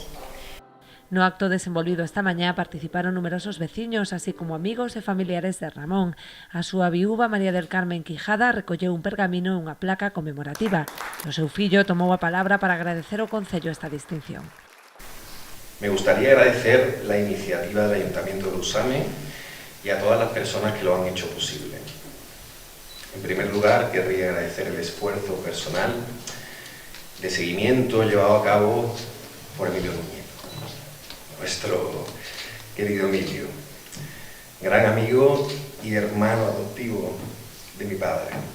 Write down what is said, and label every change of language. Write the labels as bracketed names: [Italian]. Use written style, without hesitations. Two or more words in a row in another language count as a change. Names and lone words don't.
[Galician] No acto desenvolvido esta mañá participaron numerosos veciños, así como amigos e familiares de Ramón. A súa viúva María del Carmen Quijada recolleu un pergamino e unha placa conmemorativa. O seu fillo tomou a palabra para agradecer ao Concello esta distinción. [Spanish] Me gustaría agradecer la iniciativa del Ayuntamiento de Lousame y a todas las personas que lo han hecho posible. En primer lugar, querría agradecer el esfuerzo personal de seguimiento llevado a cabo por Emilio Núñez, nuestro querido Emilio, gran amigo y hermano adoptivo de mi padre,